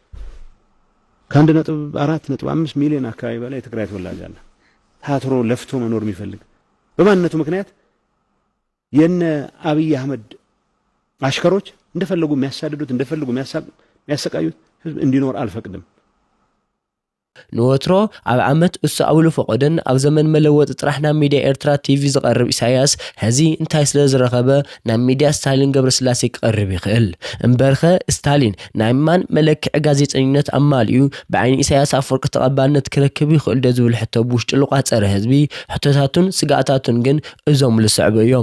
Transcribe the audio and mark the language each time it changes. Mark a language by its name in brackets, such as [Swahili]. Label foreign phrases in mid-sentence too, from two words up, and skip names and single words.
[Amharic] ከ1.4.5 ሚሊዮን አካባቢ በላይ የትግራይ ተወላጅ አለ ታትሮ ለፍቶ መኖር የሚፈልግ በማንነቱ ምክንያት የነ አብይ አህመድ አሽከሮች እንደፈለጉ የሚያሳድዱት እንደፈለጉ የሚያሰቃዩት ህዝብ እንዲኖር አልፈቅድም [Tigrinya] ንወትሮ ኣብ ዓመት እሱ ኣብሉ ፈቆደን ኣብ ዘመን መለወጥ ጥራሕ ናብ ሚድያ ኤርትራ ቲቪ ዝቐርብ ኢሳያስ ሕዚ እንታይ ስለ ዝረኸበ ናብ ሚድያ ስታሊን ገብረስላሴ ክቐርብ ይኽእል እምበርኸ ስታሊን ናይ ማን መለክዕ ጋዜጠኝነት ኣማልዩ ብዓይኒ ኢሳያስ ኣፈወርቂ ተቐባልነት ክረክብ ይኽእል ዶ ዝብል ሕቶ ብውሽጢ ልቋፀረ ህዝቢ ሕቶታቱን ስጋኣታቱን ግን እዞም ልስዕቡ እዮም